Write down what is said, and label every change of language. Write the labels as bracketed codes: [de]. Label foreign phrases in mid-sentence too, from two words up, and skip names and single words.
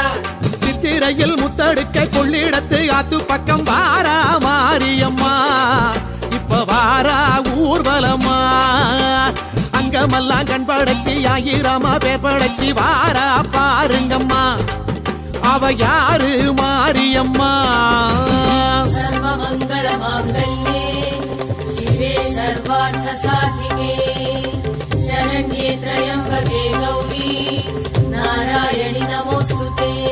[ta] சித்திரையில் முத்தடுக்க கொள்ளிடத்து ஆத்து பக்கம் வாரா மாரியம்மா இப்ப வாரா ஊர்வலமா அங்கமெல்லாம் கண் படைச்சி ஆயிரமா பேர் படைச்சி வாரா பாருங்கம்மா அவ யாரு மாரியம்மா [sa] सर्वमंगल मांगल्ये शिवे सर्वार्थ साधिके शरण्ये त्र्यंबके गौरी नारायणि नमोस्तुते